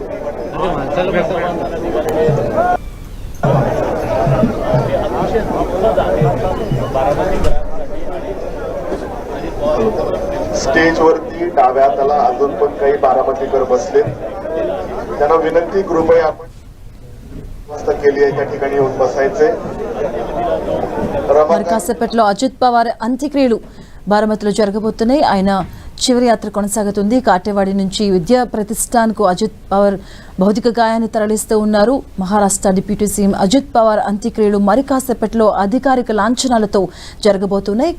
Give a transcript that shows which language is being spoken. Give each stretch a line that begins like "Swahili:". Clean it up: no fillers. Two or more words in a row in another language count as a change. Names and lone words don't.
Marathi: स्टेजवरती डाव्या हाताला अजून पण काही बारामतीकर बसले. त्यांना विनंती, कृपया आपण व्यवस्था केली आहे त्या ठिकाणी येऊन बसायचे.
Telugu: మరి కాసేపట్లో అజిత్ పవార్ అంత్యక్రియలు బారామతిలో జరగబోతున్నాయి. ఆయన చివరి యాత్ర కొనసాగుతుంది. కాటేవాడి నుంచి విద్యా ప్రతిష్టాన్కు అజిత్ పవార్ భౌతిక గాయాన్ని తరలిస్తూ ఉన్నారు. మహారాష్ట్ర
English: Deputy CM
Telugu: అజిత్ పవార్ అంత్యక్రియలు మరి కాసేపట్లో అధికారిక లాంఛనాలతో జరగబోతున్నాయి.